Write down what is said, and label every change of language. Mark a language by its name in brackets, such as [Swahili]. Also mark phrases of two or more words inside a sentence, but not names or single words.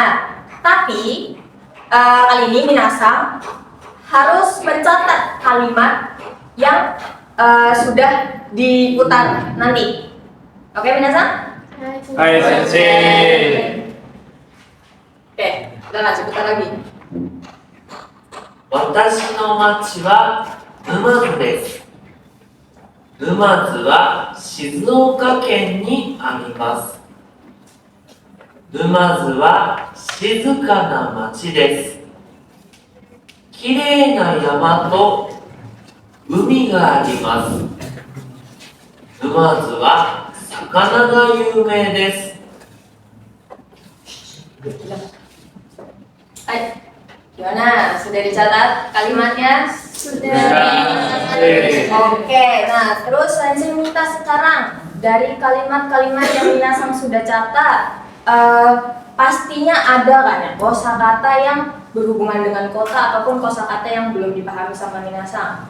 [Indonesian] Tapi kali ini minasang harus mencatat kalimat yang sudah diputar nanti. Oke, minasang? [Japanese] はい 先生. [Indonesian] Oke, udah lanjut putar lagi. [Japanese] 私の町は沼津です。沼津は静岡県にあります。沼津は静かな町です。きれいな山と海があります。沼津は魚が有名です。 [Indonesian] Hai, gimana? Sudah dicatat kalimatnya? Sudah. Oke, nah terus Sensei minta sekarang dari kalimat-kalimat yang minasang sudah catat, pastinya ada kan ya kosakata yang berhubungan dengan kota ataupun kosakata yang belum dipahami sama minasang.